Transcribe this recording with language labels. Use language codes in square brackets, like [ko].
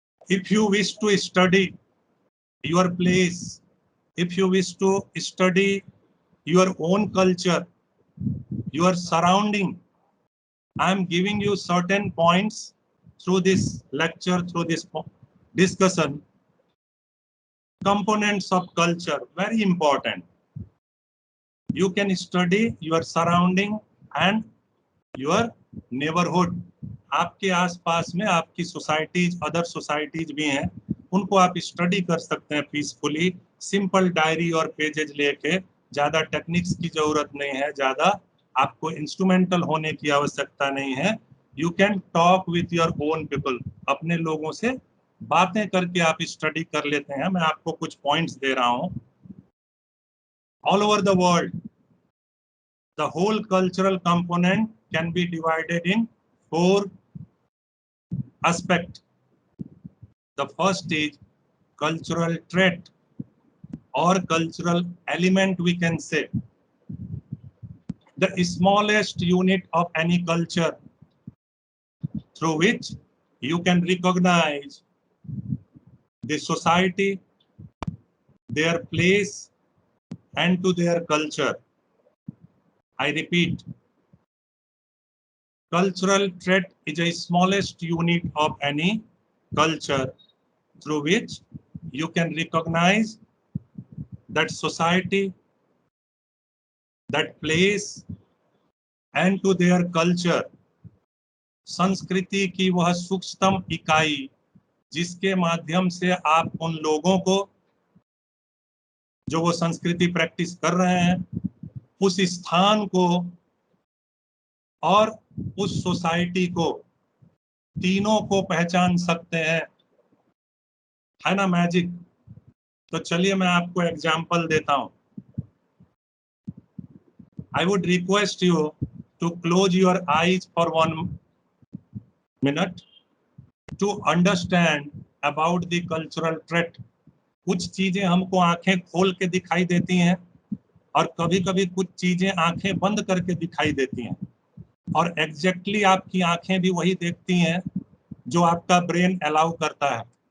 [en] If you wish to study your place, if you wish to study your own culture, your surrounding, I am giving you certain points through this lecture, through this discussion. Components of culture, very important. You can study your surrounding and your neighborhood. [hi] आपके आसपास में आपकी societies, other societies भी हैं, उनको आप study कर सकते हैं पीसफुली। सिंपल डायरी और पेजेज लेके, ज्यादा टेक्निक्स की जरूरत नहीं है, ज्यादा आपको इंस्ट्रूमेंटल होने की आवश्यकता नहीं है। [en] you can talk with your own people, [hi] अपने लोगों से बातें करके आप स्टडी कर लेते हैं। मैं आपको कुछ पॉइंट्स दे रहा हूं। [en] All over the world, the whole cultural component can be divided in 4 aspects. The first is cultural trait or cultural element, we can say. The smallest unit of any culture through which you can recognize the society, their place, and to their culture. I repeat, cultural trait is the smallest unit of any culture through which you can recognize that society, that place, and to their culture. [hi] संस्कृति की वह सूक्ष्मतम इकाई जिसके माध्यम से आप उन लोगों को, जो वो संस्कृति प्रैक्टिस कर रहे हैं, उस स्थान को और उस सोसाइटी को, तीनों को पहचान सकते हैं, है ना मैजिक। तो चलिए मैं आपको एग्जांपल देता हूं। [en] I would request you to close your eyes for 1 minute to understand about the cultural trait. [hi] कुछ चीजें हमको आंखें खोल के दिखाई देती हैं और कभी कभी कुछ चीजें आंखें बंद करके दिखाई देती हैं, और एग्जैक्टली आपकी आंखें भी वही देखती हैं जो आपका ब्रेन अलाउ करता है.